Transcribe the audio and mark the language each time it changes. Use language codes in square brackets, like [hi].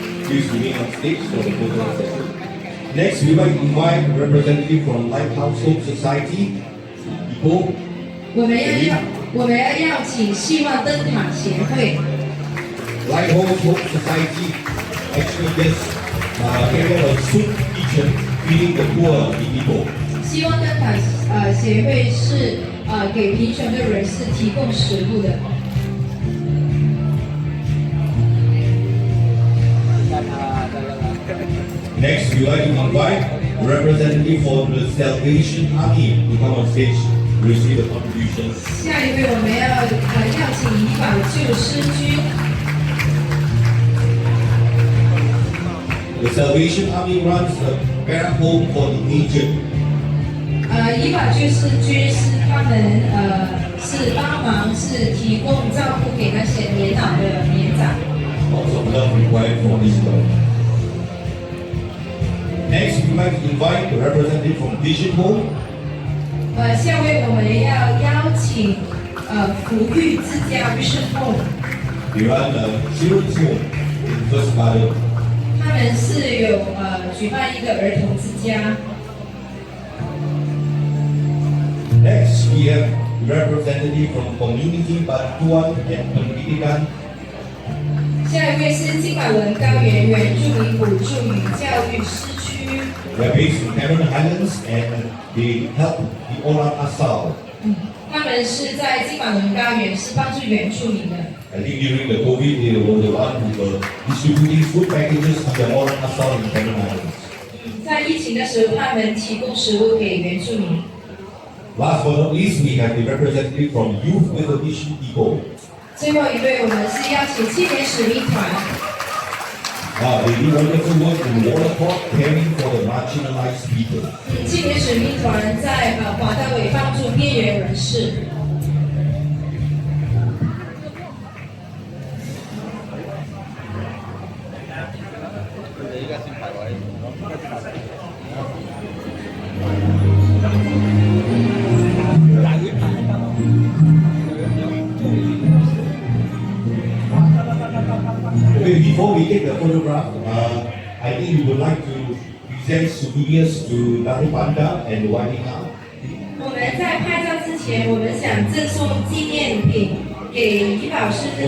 [en] Please remain on stage for the photo session. Next, we might invite a representative from Lighthouse Hope Society, Ipoh. [zh] 我们要邀请希望灯塔协会。 [en] Lighthouse Hope Society actually just carry out a soup kitchen feeding the poor in Ipoh. [zh] 希望灯塔协会是给贫穷的人士提供食物的。 [en] Next, we like to invite a representative for the Salvation Army to come on stage to receive the contributions. [zh] 下一位我们要邀请怡保救世军。 [en] The Salvation Army runs a parent home for the aged. [zh] 怡保救世军是他们是帮忙是提供照顾给那些年老的年长。 [en] Lots of love required for this work. Next, we might invite a representative from Vision Home. [zh] 下位我们要邀请福育之家 Vision Home， [en] They run a children's home in First Garden. [zh] 他们是有举办一个儿童之家。 [en] Next, we have representative from Community Bantuan and Pendidikan. [zh] 下一位是金马伦高原原住民补助与教育师区。 [en] They are based in Cameron Highlands and they help the Orang Asal. [zh] 他们是在金马伦高原，是帮助原住民的。 [en] I think during the COVID, they were the one who were distributing food packages to the Orang Asal in Cameron Highlands. [zh] 在疫情的时候，他们提供食物给原住民。 [en] Last but not least, we have the representative from Youth with a Mission Ipoh. [zh] 最后一位，我们是邀请青年使命团。 [en] They do wonderful work in Waterport, caring for the marginalized people. [zh] 青年使命团在华大伟帮助边缘人士。 [en] Okay, before we take the photograph, I think we would like to present souvenirs to Nari Panda and Wanika. [zh] 我们在拍照之前，我们想赠送纪念品给怡保师之